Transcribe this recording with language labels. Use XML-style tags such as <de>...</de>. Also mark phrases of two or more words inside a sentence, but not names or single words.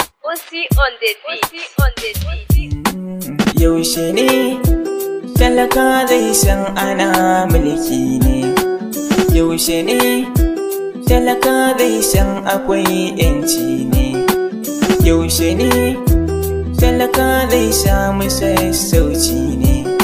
<en>Osi on the beat. Osi on the beat.</en> <ha>Mm, yaushe ne talaka zai san ana mulki ne? Yaushe ne Talaka zai san akwai 'yanci ne. Yaushe ne talaka zai samu sassauci ne?</ha>